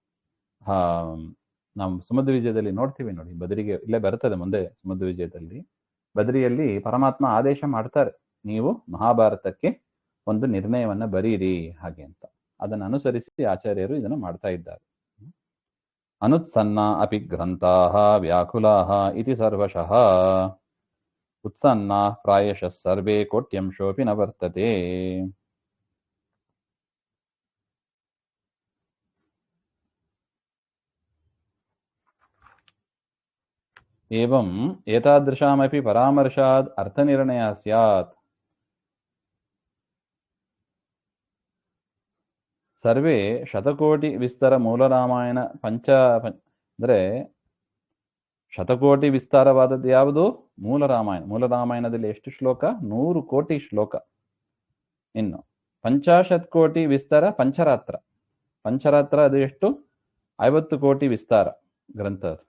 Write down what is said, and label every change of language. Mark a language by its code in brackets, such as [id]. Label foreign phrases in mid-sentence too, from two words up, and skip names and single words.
[kn] ನಾವು ಸುಮಧ್ವ ವಿಜಯದಲ್ಲಿ ನೋಡ್ತೀವಿ ನೋಡಿ, ಬದರಿಗೆ ಇಲ್ಲೇ ಬರ್ತದೆ ಮುಂದೆ. ಸುಮಧ್ವ ವಿಜಯದಲ್ಲಿ ಬದರಿಯಲ್ಲಿ ಪರಮಾತ್ಮ ಆದೇಶ ಮಾಡ್ತಾರೆ, ನೀವು ಮಹಾಭಾರತಕ್ಕೆ ಒಂದು ನಿರ್ಣಯವನ್ನ ಬರೀರಿ ಹಾಗೆ ಅಂತ. ಅದನ್ನು ಅನುಸರಿಸಿ ಆಚಾರ್ಯರು ಇದನ್ನು ಮಾಡ್ತಾ ಇದ್ದಾರೆ. [sa] ಅನುತ್ಸನ್ನ ಅಪಿ ಗ್ರಂಥಾಃ ವ್ಯಾಕುಲಾಃ ಇತಿ ಸರ್ವಶಃ ಉತ್ಸನ್ನಾ ಪ್ರಾಯಶಃ ಸರ್ವೇ ಕೋಟ್ಯಂಶೋಪಿ ನ ವರ್ತತೆ. ಏವಂ ಏತಾದೃಶಾಮಪಿ ಪರಾಮರ್ಶಾದ್ ಅರ್ಥನಿರ್ಣಯ ಸ್ಯಾತ್. ಸರ್ವೇ ಶತಕೋಟಿ ವಿಸ್ತರ ಮೂಲರಾಮಾಯಣ [kn] ಅಂದ್ರೆ ಶತಕೋಟಿ ವಿಸ್ತಾರವಾದದ್ದು ಯಾವುದು? ಮೂಲ ರಾಮಾಯಣ. ಮೂಲ ರಾಮಾಯಣದಲ್ಲಿ ಎಷ್ಟು ಶ್ಲೋಕ? 100 ಕೋಟಿ ಶ್ಲೋಕ. ಇನ್ನು 50 ಕೋಟಿ ವಿಸ್ತಾರ ಪಂಚರಾತ್ರ. ಪಂಚರಾತ್ರ ಅದು ಎಷ್ಟು? 50 ಕೋಟಿ ವಿಸ್ತಾರ ಗ್ರಂಥ.